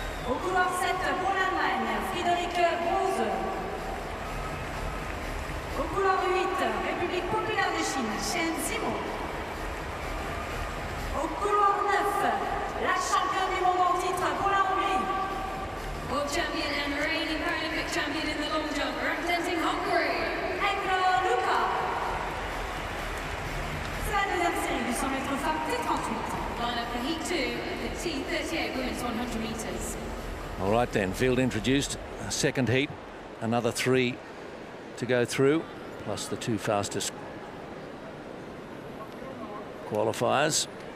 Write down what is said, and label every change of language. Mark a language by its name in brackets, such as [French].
[French] Au couloir 7 pour l'Allemagne, Friederike Rose. Au couloir 8, République populaire de Chine, Shen Zimo. Au couloir 9, la championne du monde en titre pour la Hongrie. [English] World champion and reigning Paralympic champion in the long jump, representing Hungary. Hector Luca. [French] C'est la deuxième série du 100 mètres femmes T38. [English] Line up for Heat 2, the T38 women's 100 metres. All right then, field introduced. Second heat, another 3 to go through, plus the 2 fastest qualifiers.